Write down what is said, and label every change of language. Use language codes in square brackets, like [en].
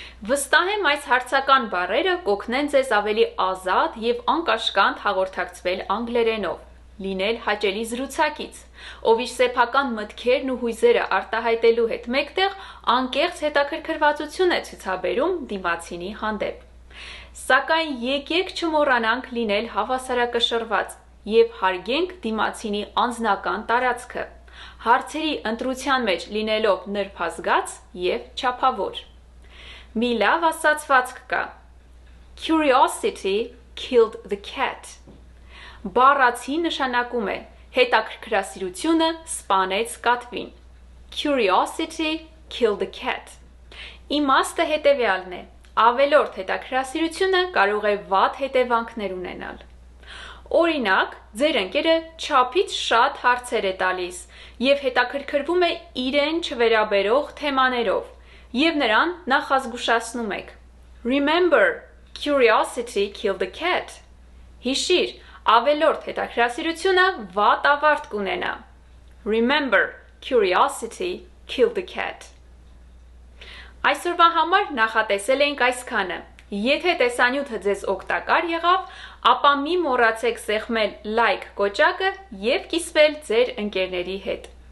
[hy] Վստահ եմ այս հարցական բառերը կօգնեն ձեզ ավելի ազատ և անկաշկանդ հաղորդակցվել անգլերենով, լինել հաճելի զրուցակից, ով իր սեփական մտքերն ու հույզերը արտահայտելու հետ մեկտեղ անկեղծ հետաքրքրվածություն է ցուցաբերում դիմացինի հանդեպ։ Սակայն եկեք չմոռանանք լինել հավասարակշռված և հարգենք դիմացինի անձնական տարածքը, հարցերի ընտրության մեջ լինելով նրբազգաց և չափավոր։ Մի լավ ասացվածք կա. [en] Curiosity killed the cat. [hy] Բառացի նշանակում է հետաքրքրասիրությունը սպանեց կատվին։ [en] Curiosity killed the cat. [hy] Իմաստը հետևյալն է. ավելորդ հետաքրքրասիրությունը կարող է վատ հետևանքներ ունենալ։ Օրինակ, ձեր ընկերը չափից շատ հարցեր է տալիս և հետաքրքրվում է իրեն չվերաբերող թեմաներով, և նրան նախազգուշացնում եք. [en] Remember, curiosity killed the cat. [hy] Հիշիր, ավելորդ հետաքրքրասիրությունը վատ ավարտ կունենա։ [en] Remember, curiosity killed the cat. [hy] Այսօրվա համար նախատեսել ենք այսքանը։ Եթե տեսանյութը ձեզ օգտակար եղավ, ապա մի մոռացեք սեղմել like կոճակը և կիսվել ձեր ընկերների հետ։